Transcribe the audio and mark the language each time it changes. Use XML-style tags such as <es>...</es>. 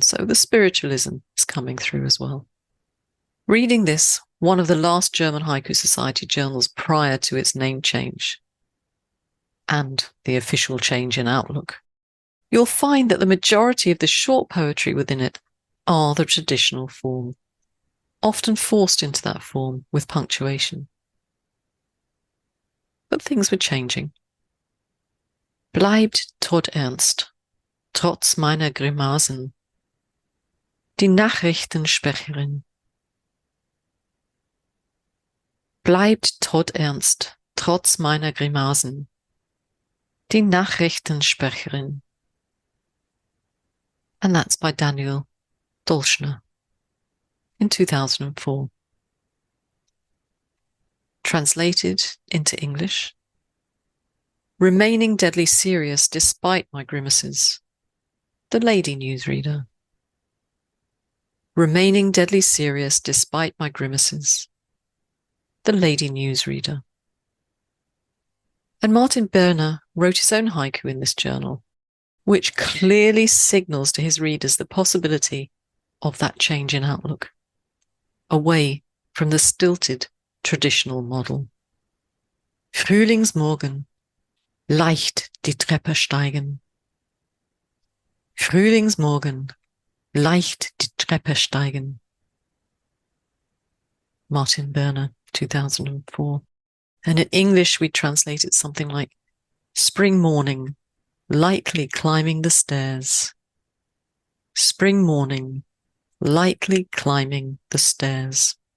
<en>So the spiritualism is coming through as well. Reading this, one of the last German Haiku Society journals prior to its name change and the official change in outlook, you'll find that the majority of the short poetry within it are the traditional form, often forced into that form with punctuation. But things were changing.</en> <de>Bleibt todernst, trotz meiner Grimassen, die Nachrichtensprecherin. Bleibt todernst, trotz meiner Grimassen, die Nachrichtensprecherin.</de> <en>And that's by Daniel Dolschner in 2004. Translated into English. Remaining deadly serious despite my grimaces. The lady newsreader. Remaining deadly serious despite my grimaces. The lady newsreader. And Martin Berner wrote his own haiku in this journal, which clearly signals to his readers the possibility of that change in outlook, away from the stilted traditional model.</en> <de>Frühlingsmorgen, leicht die Treppe steigen. Frühlingsmorgen, leicht die Treppe steigen.</de> <en>Martin Berner, 2004. And in English, we translate it something like spring morning, lightly climbing the stairs. Spring morning, lightly climbing the stairs.</en>